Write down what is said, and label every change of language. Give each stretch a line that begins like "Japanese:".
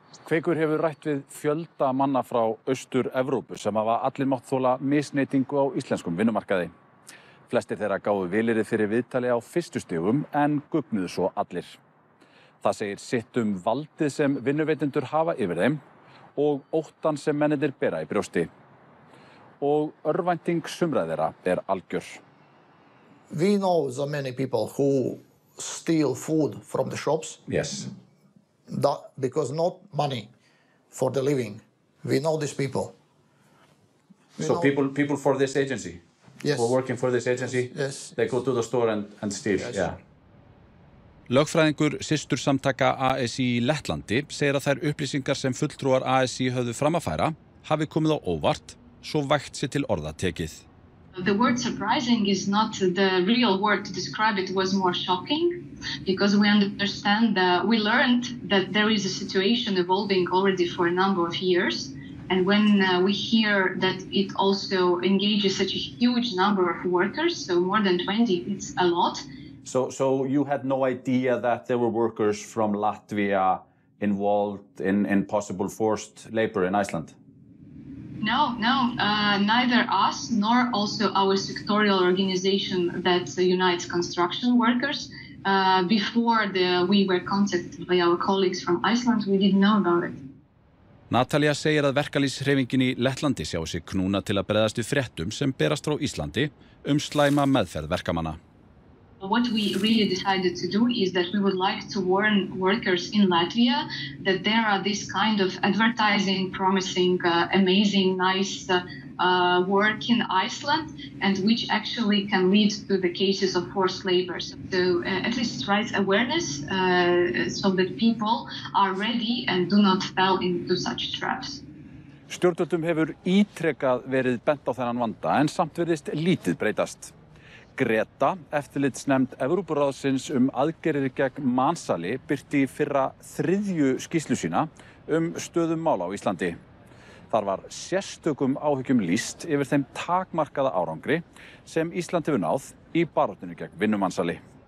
Icelandic: Kveikur hefur rætt við fjölda manna frá Austur-Evrópu sem hafa allir mátt þola misneytingu á íslenskum vinnumarkaði. Flestir þeirra gáfu vilyrði fyrir viðtali á fyrstu stigum en gugnuðu svo allir. Það segir sitt valdið sem vinnuveitendur hafa yfir þeim og óttan sem mennirnir bera í brjósti. Og örvænting sumra þeirra algjör.
English: We know so many people who steal food from the shops. Yes. Because not money for the living. We know these people. So people for this agency? Yes. Who are working for this agency? Yes. They go to the store and steal? Yes. Yeah.
Icelandic: Lögfræðingur systursamtaka ASI í Lettlandi segir að þær upplýsingar sem fulltrúar ASI höfðu fram að færa hafi komið á óvart, svo vægt sé til orða tekið.
English: The word surprising is not the real word to describe it. Was more shocking because we understand we learned that there is a situation evolving already for a number of years. And when we hear that it also engages such a huge number of workers, so more than 20, it's a lot. So you had no idea that there were workers from Latvia involved in possible forced labor in Iceland? No, neither us nor also our sectorial organization that unites construction workers. Before we were contacted by our colleagues from Iceland, we didn't know about it.
Icelandic: Natalia segir að verkalýðshreyfingin í Lettlandi sjái sig knúna til að bregðast við fréttum sem berast frá Íslandi slæma meðferð verkamanna.
English: What we really decided to do is that we would like to warn workers in Latvia that there are this kind of advertising, promising, amazing, nice work in Iceland, and which actually can lead to the cases of forced labor. So at least raise awareness so that people are ready and do not fall into such traps.
Icelandic: Stjórnvöldum hefur ítrekað verið bent á þennan vanda en samt virðist lítið breytast. Greta, eftirlitsnefnd Evrópuráðsins aðgerðir gegn mansali, birti í fyrra 3. skýrslu sína stöðu mála á Íslandi. Þar var sérstökum áhyggjum lýst yfir þeim takmarkaða árangri sem Ísland hefur náð í baráttunni gegn vinnumansali.